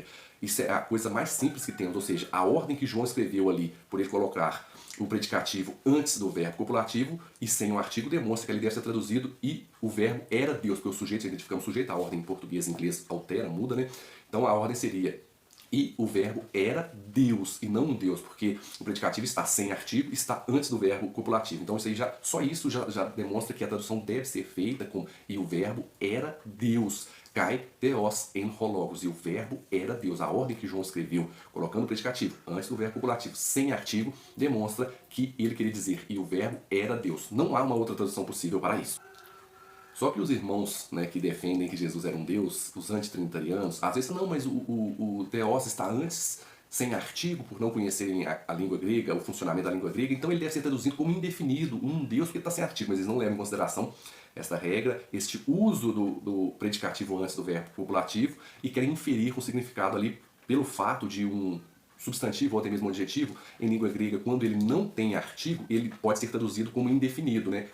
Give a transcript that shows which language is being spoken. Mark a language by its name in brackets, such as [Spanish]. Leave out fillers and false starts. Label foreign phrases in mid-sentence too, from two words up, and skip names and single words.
[Portuguese] Isso é a coisa mais simples que temos, ou seja, a ordem que João escreveu ali, por ele colocar o predicativo antes do verbo copulativo e sem o artigo, demonstra que ele deve ser traduzido e o verbo era Deus, porque o sujeito, se identificamos o sujeito, a ordem em português e inglês altera, muda, né? Então a ordem seria E o verbo era Deus, e não um Deus, porque o predicativo está sem artigo, está antes do verbo copulativo. Então isso aí só isso já demonstra que a tradução deve ser feita com e o verbo era Deus. [Greek] Καὶ θεὸς ἦν ὁ λόγος. [Portuguese] E o verbo era Deus. A ordem que João escreveu, colocando o predicativo antes do verbo copulativo, sem artigo, demonstra que ele queria dizer e o verbo era Deus. Não há uma outra tradução possível para isso. Só que os irmãos, né, que defendem que Jesus era um Deus, os antitrinitarianos, às vezes não, mas o Theos está antes, sem artigo, por não conhecerem a língua grega, o funcionamento da língua grega, então ele deve ser traduzido como indefinido, um Deus, porque está sem artigo, mas eles não levam em consideração esta regra, este uso do predicativo antes do verbo copulativo, e querem inferir o significado ali pelo fato de um substantivo ou até mesmo um adjetivo em língua grega, quando ele não tem artigo, ele pode ser traduzido como indefinido, né?